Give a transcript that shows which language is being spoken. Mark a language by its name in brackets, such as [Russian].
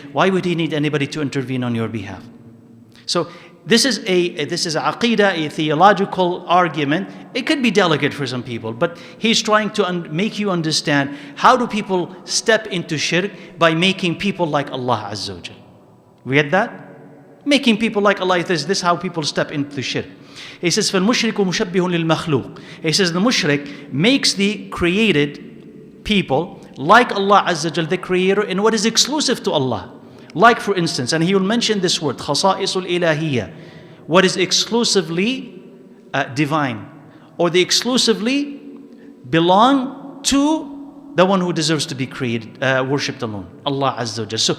[English] Why would he need anybody to intervene on your behalf? So this is a aqeedah, a theological argument. It could be delicate for some people, but he's trying to make you understand, how do people step into shirk? By making people like Allah Azza wa Jal. We get that? Making people like Allah. This is how people step into shirk. He says, [Arabic] فَالْمُشْرِكُ مُشَبِّهٌ لِلْمَخْلُوقِ. [English] He says, the mushrik makes the created people like Allah Azza wa Jal, the creator, in what is exclusive to Allah. Like, for instance, and he will mention this word, [Arabic] خَصَائِصُ الْإِلَهِيَّةِ, [English] what is exclusively divine, or they exclusively belong to the one who deserves to be created, worshipped alone, Allah Azza wa Jal.